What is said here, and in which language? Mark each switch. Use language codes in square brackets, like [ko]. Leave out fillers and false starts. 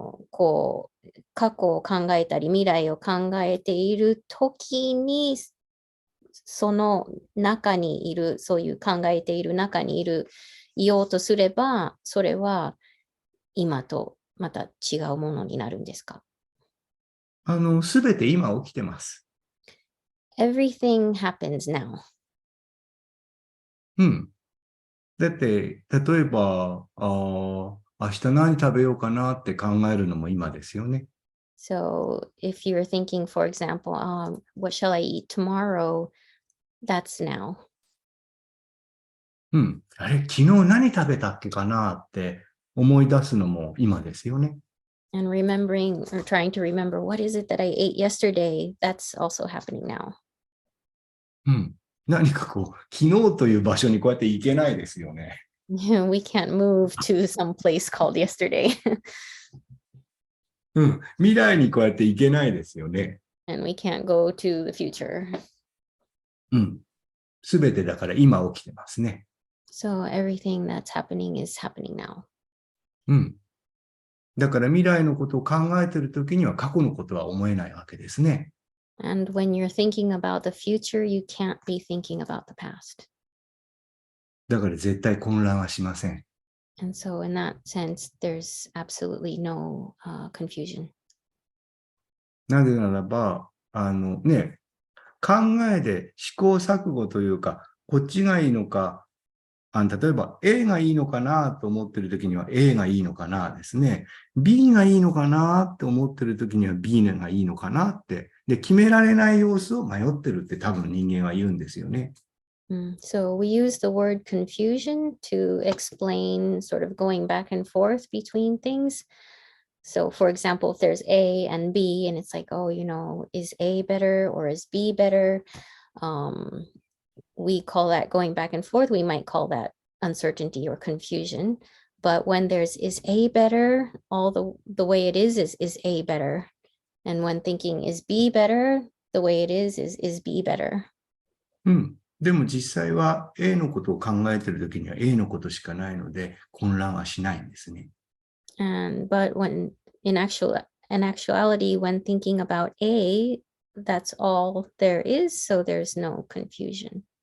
[ja] こう、過去を考えたり、未来を考えているときに、その中にいる、そういう考えている中にいようとすれば、それは今とまた違うものになるんですか？すべて今起きてます。 [en] Everything happens now. うん。 [ja] だって、例えば、明日何食べようかなって考えるのも今ですよね。 [en] So if you're thinking, for example, what shall I eat tomorrow? That's now. うん。 [ja] あれ、昨日何食べたっけかなって思い出すのも今ですよね。 [en] And remembering or trying to remember what is it that I ate yesterday, that's also happening now. うん。 [ja] 何かこう、昨日という場所にこうやって行けないですよね。 [en] We can't move to some place called yesterday. うん。 [ja] 未来にこうやって行けないですよね。 [en] And we can't go to the future. うん。 [ja] すべてだから今起きてますね。 [en] So everything that's happening is happening now. うん。 [ja] だから未来のことを考えているときには過去のことは思えないわけですね。 [en] And when you're thinking about the future, you can't be thinking about the past. [ja] だから絶対混乱はしません。 [en] And so in that sense, there's absolutely no confusion. [ja] なぜならば、考えで試行錯誤というか、こっちがいいのか、例えば A がいいのかなと思ってるときには A がいいのかなですね。 B がいいのかなって思ってるときには B がいいのかなって。で、決められない様子を迷ってるって多分人間は言うんですよね。 [en] So we use the word confusion to explain sort of going back and forth between things. So for example, if there's A and B and it's like, oh, is A better or is B better? We call that going back and forth. We might call that uncertainty or confusion. But when there's is A better, all the way it is A better. And when thinking is B better, the way it is B better. うん。 [ja] でも実際は A のことを考えてるときには A のことしかないので混乱はしないんですね。 [en] But when in actuality, when thinking about A, that's all there is, so there's no confusion.